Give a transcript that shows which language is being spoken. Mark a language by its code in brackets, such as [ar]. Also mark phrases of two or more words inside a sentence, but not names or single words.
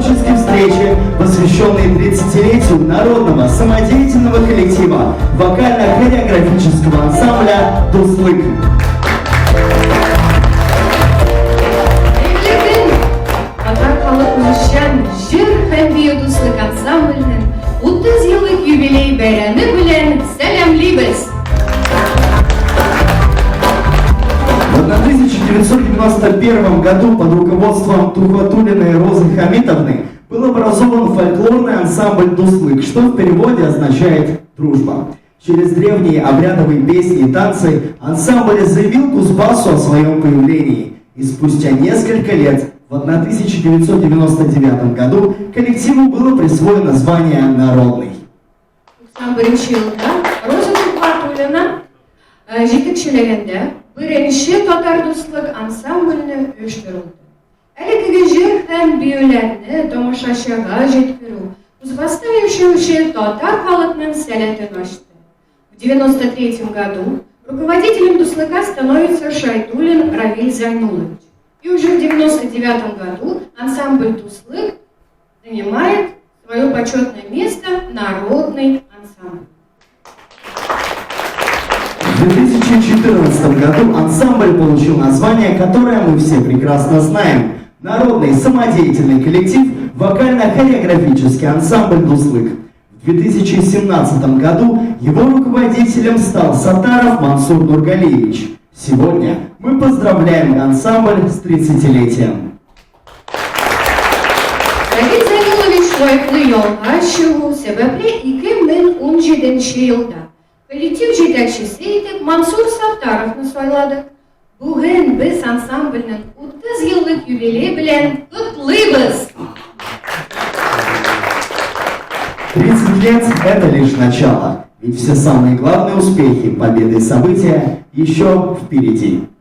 [ru] символической встрече, посвященной 30-летию народного самодеятельного коллектива вокально-хореографического ансамбля «Дуслык». [tt] Жыр һәм бию дуслык ансамбльнең 30 еллык юбилей бәйрәме белән сәламлибез. [ru] В 1991 году под руководством Тухватуллиной Розы Хамитовны был образован фольклорный ансамбль «Дуслык», что в переводе означает «дружба». Через древние обрядовые песни и танцы ансамбль заявил Кузбассу о своем появлении. И спустя несколько лет, в 1999 году, коллективу было присвоено звание «Народный». [tt] Роза Тухватуллина җитәкчелегендә беренче татар дуслык ансамбльне оештырылды. Әлеге җыр һәм биюләрне тамашачыга җиткерү Кузбасста яшәүче татар халкының сәләтен ачты. [ru] В 1993 году руководителем дуслыка становится Шайдуллин Равиль Зайнулович. И уже в 1999 году ансамбль «Дуслык» занимает свое почетное место «Народный ансамбль». В 2014 году ансамбль получил название, которое мы все прекрасно знаем – Народный самодеятельный коллектив вокально-хореографический ансамбль «Дуслык». В 2017 году его руководителем стал Сатаров Мансур Нургалиевич. Сегодня мы поздравляем ансамбль с 30-летием. [tt] Равиль Зайнулович лайыклы ялга чыгу сәбәпле 2017 елда коллектив җитәкчесе итеп Мансур Саттаровны сайладык. Бүген без ансамбльнең 30 еллык юбилей белән котлыйбыз. [ru] 30 лет – это лишь начало, ведь все самые главные успехи, победы и события еще впереди.